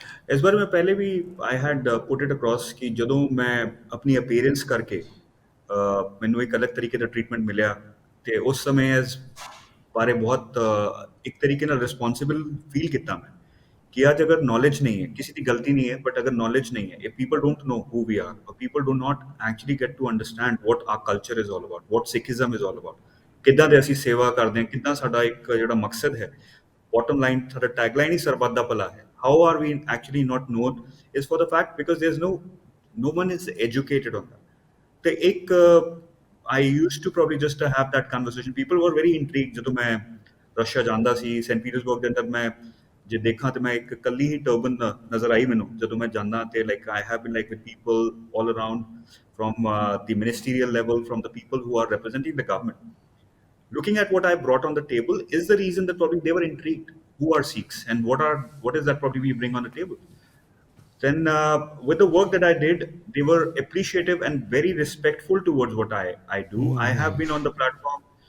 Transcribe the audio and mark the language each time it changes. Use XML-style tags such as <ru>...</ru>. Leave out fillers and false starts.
<pa>ਇਸ ਬਾਰੇ ਮੈਂ ਪਹਿਲੇ ਵੀ</pa> <en>I had put it across</en> <pa>ਕਿ ਜਦੋਂ ਮੈਂ ਆਪਣੀ ਅਪੀਅਰੈਂਸ ਕਰਕੇ ਮੈਨੂੰ ਇੱਕ ਅਲੱਗ ਤਰੀਕੇ ਦਾ ਟ੍ਰੀਟਮੈਂਟ ਮਿਲਿਆ ਤੇ ਉਸ ਸਮੇਂ ਇਸ ਬਾਰੇ ਬਹੁਤ ਇੱਕ ਤਰੀਕੇ ਨਾਲ ਰਿਸਪੌਂਸਿਬਲ ਫੀਲ ਕੀਤਾ ਮੈਂ ਕਿ ਅੱਜ ਅਗਰ ਨੌਲੇਜ ਨਹੀਂ ਹੈ, ਕਿਸੇ ਦੀ ਗਲਤੀ ਨਹੀਂ ਹੈ, ਬਟ ਅਗਰ ਨੌਲੇਜ ਨਹੀਂ ਹੈ,</pa> <en>if people don't know who we are, or people do not actually get to understand what our culture is all about,</en> <pa>what Sikhism is all about, ਕਿੱਦਾਂ ਦੇ ਅਸੀਂ ਸੇਵਾ ਕਰਦੇ ਹਾਂ, ਕਿੱਦਾਂ ਸਾਡਾ ਇੱਕ ਜਿਹੜਾ ਮਕਸਦ ਹੈ, bottom line, ਸਾਡਾ ਟੈਗਲਾਈਨ ਹੀ ਸਰਬੱਤ ਦਾ ਭਲਾ ਹੈ।</pa> <en>How are we actually not known is for the fact because there's no one is educated on that. ਤੇ ਇੱਕ I used to probably just have that conversation. People were very intrigued</en> <pa>ਜਦੋਂ ਮੈਂ Russia ਜਾਂਦਾ ਸੀ, Saint Petersburg ਦੇ ਅੰਦਰ ਮੈਂ ਜੇ ਦੇਖਾਂ ਤੇ ਮੈਂ ਇੱਕ ਕੱਲੀ ਹੀ ਟਰਬਨ ਨਜ਼ਰ ਆਈ ਮੈਨੂੰ ਜਦੋਂ ਮੈਂ ਜਾਂਦਾ, ਤੇ like</pa> <en>I have been like with people all around from the ministerial level, from the people who are representing the government. Looking at what I brought on the table is the reason that probably they were intrigued. Who are Sikhs and what is that probably we bring on the table? Then with the work that I did, they were appreciative and very respectful towards what I do. I have been on the platform.</en>